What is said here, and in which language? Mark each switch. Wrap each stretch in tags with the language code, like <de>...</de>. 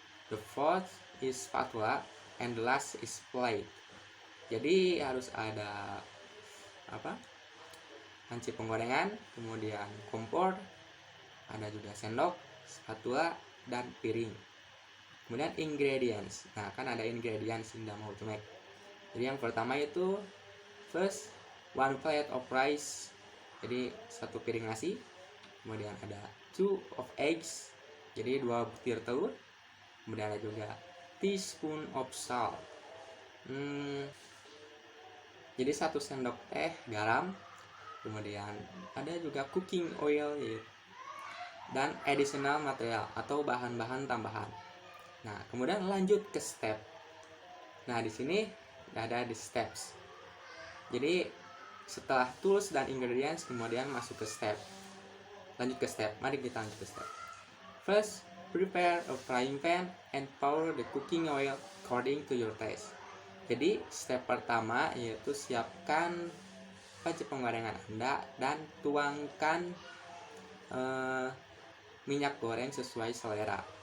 <en>The fourth is spatula, and the last is plate.</en> <id>Jadi harus ada panci penggorengan, kemudian kompor, ada juga sendok, spatula, dan piring. Kemudian ingredients. Nah, kan ada ingredients in dalam</id> <en>how to make.</en> <id>Jadi yang pertama itu</id> <en>first, one plate of rice.</en> <id>Jadi satu piring nasi. Kemudian ada</id> <en>2 of eggs.</en> <id>Jadi 2 butir telur. Kemudian ada juga</id> <en>teaspoon of salt.</en> <id>Jadi 1 sendok teh garam. Kemudian ada juga cooking oil dan</id> <en>additional material</en> <id>atau bahan-bahan tambahan. Nah, kemudian lanjut ke step. Nah, di sini ada di steps. Jadi setelah tools dan ingredients kemudian masuk ke step. Lanjut ke step. Mari kita lanjut ke step.</id> <en>First, prepare a frying pan and pour the cooking oil according to your taste.</en> <id>Jadi step pertama yaitu siapkan panci penggorengan Anda dan tuangkan minyak goreng sesuai selera.</id>